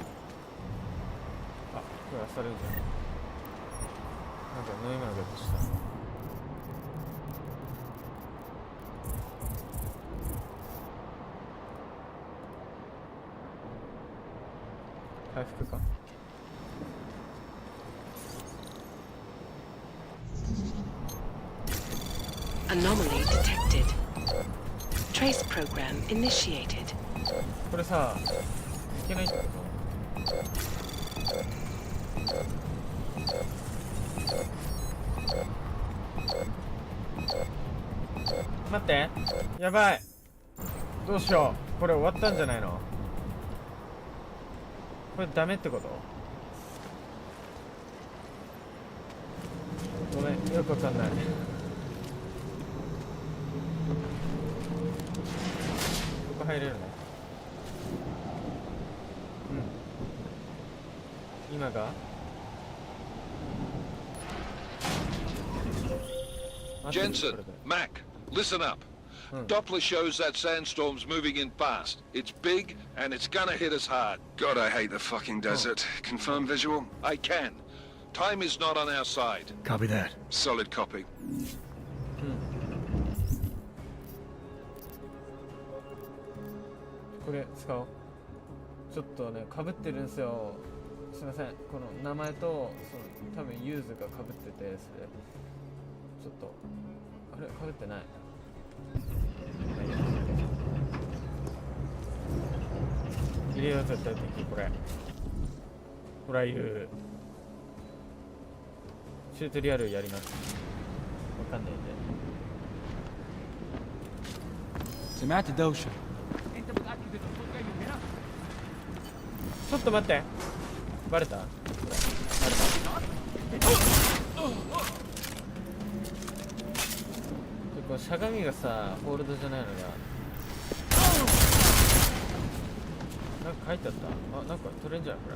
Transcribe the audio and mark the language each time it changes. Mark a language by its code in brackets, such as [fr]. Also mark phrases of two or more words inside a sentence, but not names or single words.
[ja] あ、これ漁るんじゃん。なんか飲み物が落ちた。回復か。 [en] Anomaly detected. Trace program initiated. [ja] これさ、いけないってこと？待って、やばい。どうしよう。これ終わったんじゃないの？これダメってこと？ごめん、よくわかんない。ここ入れるね。うん。今が [en] Jensen, Mac, listen up. Doppler shows that sandstorm's moving in fast. It's big, and it's gonna hit us hard. God, I hate the fucking desert. Confirm visual? I can. Time is not on our side. Copy that. Solid copy. [ja] これ使おう。ちょっとね、被ってるんですよ。すいません。この名前と、その多分ユーズが被ってて、それちょっとあれ被ってない。入れよう絶対的。これほら言う。チュートリアルやります。わかんないんで。 [ar] سمعت دوشة. [ja] ちょっと待って。バレた？バレた。これしゃがみがさ、ホールドじゃないのが。なんか書いてあった。あ、なんか取れんじゃんこれ。